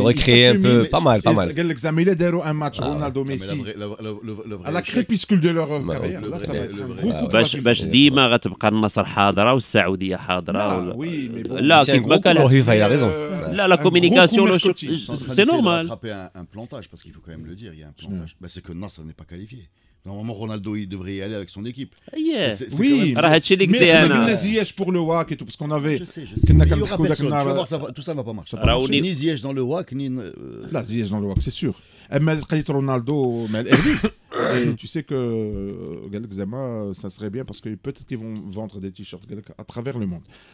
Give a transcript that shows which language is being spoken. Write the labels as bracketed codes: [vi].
[fr] mais créer un peu pas mal [ar] قال لك زميله داروا [fr] un match Ronaldo Messi à la crépuscule de leur carrière là ça va être un gros coup [ar] باش ديما غتبقى النصر حاضره والسعوديه حاضره [fr] oui mais bon [ar] لا كيف ما كان لا [fr] communication c'est normal un plantage parce qu'il faut quand même le dire il y a un plantage c'est que Nasr n'est pas qualifié. Normalement, Ronaldo, il devrait y aller avec son équipe. Oui, [ar] راه هادشي اللي قلتي [fr] mais on a [ar] انا [fr] mis Ziyech pour le WAC et tout parce qu'on avait je sais il y aura personne tu vas voir ça tout ça ne va pas marcher ni Ziyech dans le WAC ni là Ziyech dans le WAC c'est sûr [ar] اما قضيه رونالدو مع الاهلي [fr] et tu sais que [ar] قال لك زعما [fr] ça serait bien parce que peut-être qu'ils vont vendre des t-shirts [ar] قال لك [fr] à travers le monde.